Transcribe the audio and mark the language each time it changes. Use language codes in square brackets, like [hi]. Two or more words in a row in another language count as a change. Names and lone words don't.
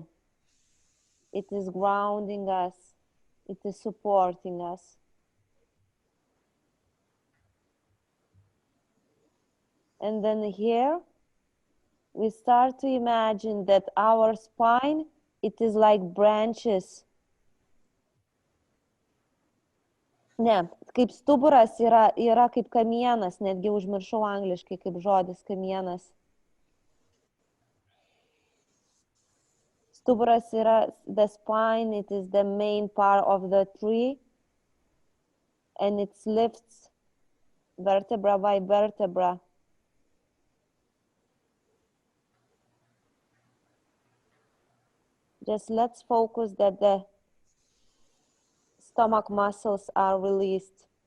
[en] It is grounding us. It is supporting us. And then here, we start to imagine that our spine, it is like branches. [lt] Ne, kaip stuburas yra kaip kamienas, netgi užmiršau angliškai kaip žodis kamienas. Stuburas yra [en] the spine, it is the main part of the tree, and it lifts vertebra by vertebra. Just let's focus that the stomach muscles are released.